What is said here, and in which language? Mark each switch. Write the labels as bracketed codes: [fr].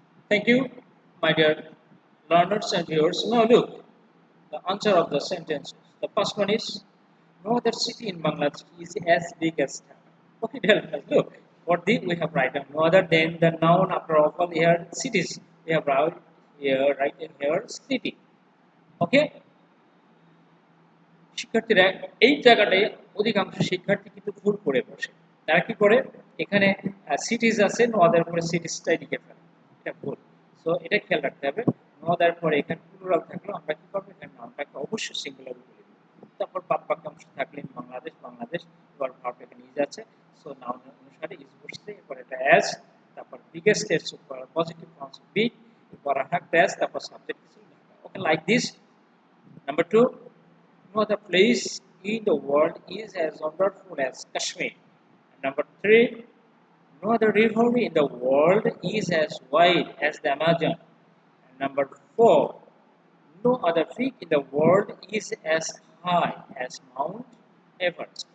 [en] Thank you, my dear learners and viewers. Now look, the answer of the sentences. The first one is no other city in Bangladesh is as big as Dhaka. Okay, dear learners, look, for this we have written no other than the noun after all here cities. We have written here city. [bn] Okay, শিক্ষার্থীরা এই জায়গাটায় অধিকাংশ শিক্ষার্থী কিন্তু ভুল করে বসে। তারা কি করে এখানে সিটিজ আছে নোয়াদের পরে সিটিজটাই লিখে ফেলে, এটা ভুল। সো এটা খেয়াল রাখতে হবে, নোয়াদের পরে এখানে প্লুরাল থাকলেও আমরা কি করবো এখানে নাউনটাকে অবশ্যই সিঙ্গুলার করে দেব। তারপর বাদ বাক্যাংশ থাকলে বাংলাদেশ বাংলাদেশ এবার ভার্ব এখানে ইজ আছে, সো নাউন অনুসারে ইজ বসছে, এরপর এটা অ্যাজ, তারপর বিগেস্ট এর সুপার পজিটিভ ফর্মস বি, এরপর থাকবে অ্যাজ, তারপর সাবজেক্ট কিছু। ওকে, like this. [en] Number two, no other place in the world is as wonderful as Kashmir. And number three, no other river in the world is as wide as the Amazon. And number four, no other peak in the world is as high as Mount Everest.